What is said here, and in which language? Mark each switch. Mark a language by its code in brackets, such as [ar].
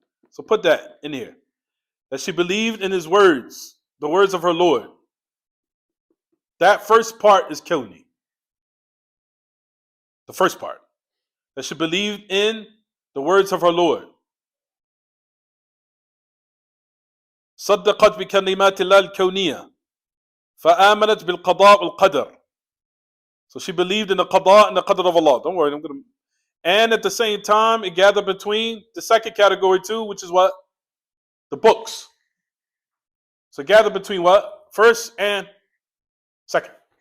[en] So put that in here. That she believed in His words, the words of her Lord. That first part is Kawni. The first part. That she believed in the words of her Lord. [ar] صدقت بكلمات الله الكونية فآمنت بالقضاء والقدر. [en] So she believed in the qada and the qadr of Allah. Don't worry, and at the same time, it gathered between the second category too, which is what? The books. So gather between what? First and second.